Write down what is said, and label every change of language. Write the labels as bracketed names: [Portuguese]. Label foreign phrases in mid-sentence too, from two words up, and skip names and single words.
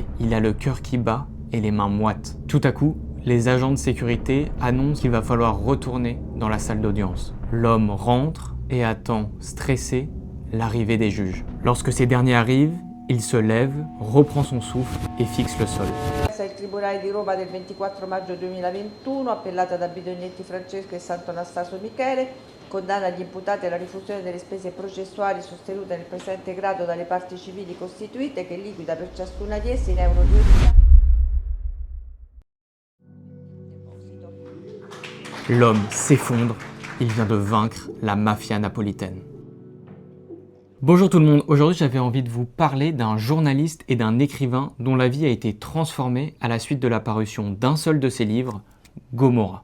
[French] Il a le cœur qui bat et les mains moites. Tout à coup, les agents de sécurité annoncent qu'il va falloir retourner dans la salle d'audience. L'homme rentre et attend, stressé, l'arrivée des juges. Lorsque ces derniers arrivent, il se lève, reprend son souffle et fixe le sol. [Italian] Il Tribunale di Roma del 24 maggio 2021, appellata da Bidognetti Francesco e Sant'Anastaso Michele, condanna gli imputati alla rifusione delle spese processuali sostenute nel presente grado dalle parti civili costituite, che liquida per ciascuna di esse in euro 2000. [French] L'homme s'effondre, il vient de vaincre la mafia napolitaine. Bonjour tout le monde, aujourd'hui j'avais envie de vous parler d'un journaliste et d'un écrivain dont la vie a été transformée à la suite de la parution d'un seul de ses livres, Gomorrah.